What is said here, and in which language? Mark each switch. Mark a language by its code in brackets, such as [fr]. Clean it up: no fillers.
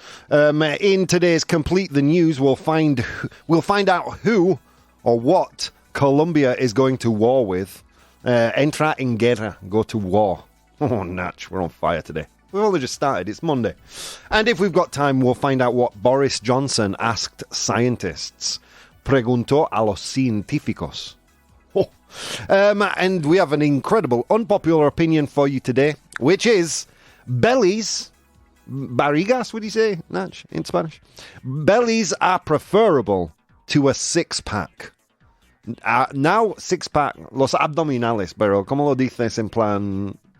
[en] In today's Complete the News, we'll find out who or what Colombia is going to war with. [es] Entra en guerra, [en] go to war. Oh, Natch, we're on fire today. We've only just started, it's Monday. And if we've got time, we'll find out what Boris Johnson asked scientists. [es] Preguntó a los científicos. [en] And we have an incredible unpopular opinion for you today, which is bellies, barrigas, would you say, Natch, in Spanish? Bellies are preferable to a six-pack. [es] Now, six-pack, los abdominales, pero ¿cómo lo dices en plan?